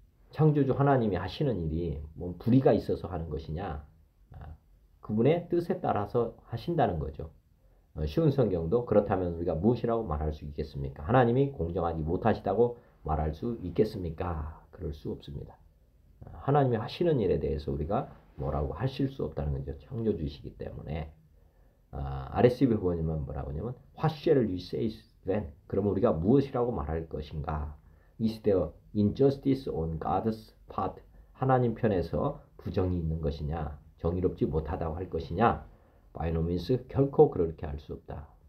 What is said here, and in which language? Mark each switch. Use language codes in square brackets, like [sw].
[ko] 창조주 하나님이 하시는 일이 뭐 불의가 있어서 하는 것이냐, 그분의 뜻에 따라서 하신다는 거죠. 쉬운 성경도 그렇다면 우리가 무엇이라고 말할 수 있겠습니까? 하나님이 공정하지 못하시다고 말할 수 있겠습니까? 그럴 수 없습니다. 하나님이 하시는 일에 대해서 우리가 뭐라고 하실 수 없다는 거죠. 창조주이시기 때문에. RSV 보면 뭐라고 하냐면 [en] What shall we say then? [ko] 그러면 우리가 무엇이라고 말할 것인가? [en] Is there injustice on God's part? [ko] 하나님 편에서 부정이 있는 것이냐? 정의롭지 못하다고 할 것이냐? [en] By no means [ko] 결코 그렇게 할 수 없다.